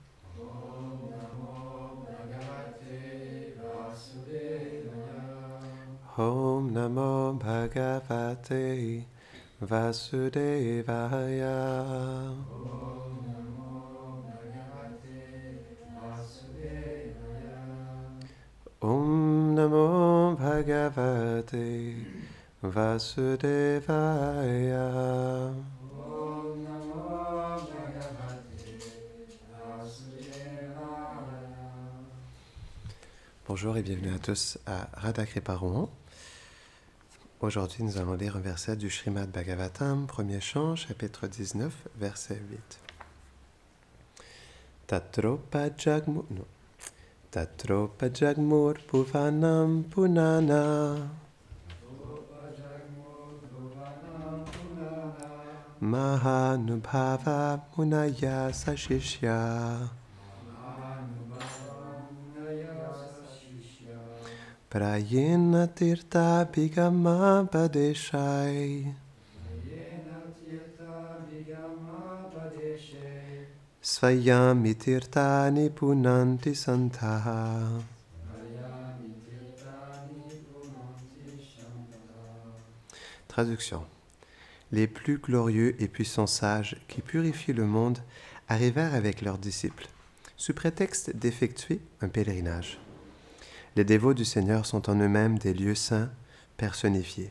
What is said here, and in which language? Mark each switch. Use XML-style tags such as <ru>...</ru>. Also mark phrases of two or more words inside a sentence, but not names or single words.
<sa>ॐ नमो भगवते वासुदेवाय. ॐ नमो भगवते वासुदेवाय.</sa> <fr>Bonjour et bienvenue à tous à Radha Kripa Rohan. Aujourd'hui, nous allons lire un verset du Srimad Bhagavatam, premier chant, chapitre 19, verset 8.</fr> <sa>तत्रोप जग्मुर् भुवनं पुनाना महानुभावा मुनयः सशिष्याः प्रायेण तीर्थ अभिगम अपदेशैः स्वयं हि तीर्थानि पुनन्ति सन्तः.</sa> <fr>Traduction. Les plus glorieux et puissants sages qui purifient le monde arrivèrent avec leurs disciples, sous prétexte d'effectuer un pèlerinage. Les dévots du Seigneur sont en eux-mêmes des lieux saints personnifiés.</fr>